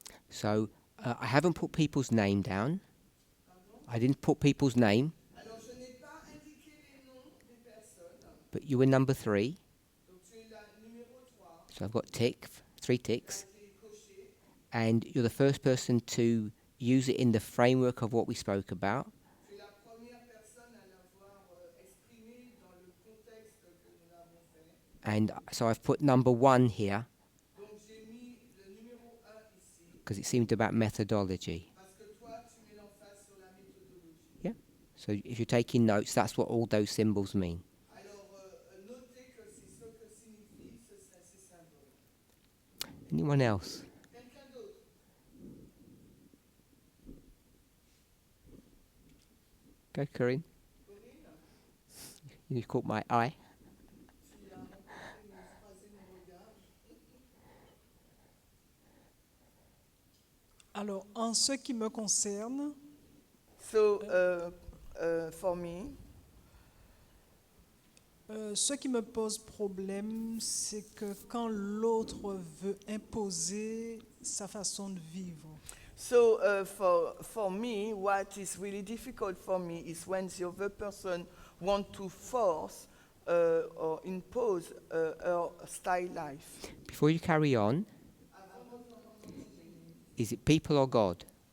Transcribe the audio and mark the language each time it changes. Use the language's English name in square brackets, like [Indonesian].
[English] So I haven't put people's name down. I didn't put people's name, [French] Alors, je n'ai pas indiqué les noms des personnes. [English] but you were number 3. [French] Donc, tu es la numéro 3. [English] So I've got 3 ticks. And you're the first person to use it in the framework of what we spoke about. [French] Tu es la première personne à l'avoir exprimé dans le contexte que nous avons fait. [English] And so I've put number 1 here [French] Donc, j'ai mis le numéro 1 ici, [English] because it seemed about methodology. [French] parce que toi, tu mets l'emphase sur la méthodologie. [English] Yeah. So if you're taking notes, that's what all those symbols mean. [French] Notez que c'est ce que signifient ces symboles. [English] Anyone else? [French] Quelqu'un d'autre? [English] Go, Corinne. You caught my eye. [French] Tu as rencontré croisé mon regard. Alors, en ce qui me concerne, [English] So, for me, [French] ce qui me pose problème, c'est que quand l'autre veut imposer sa façon de vivre. [English] so for me, what is really difficult for me is when the other person want to force or impose her style life. Before you carry on, is it people or God?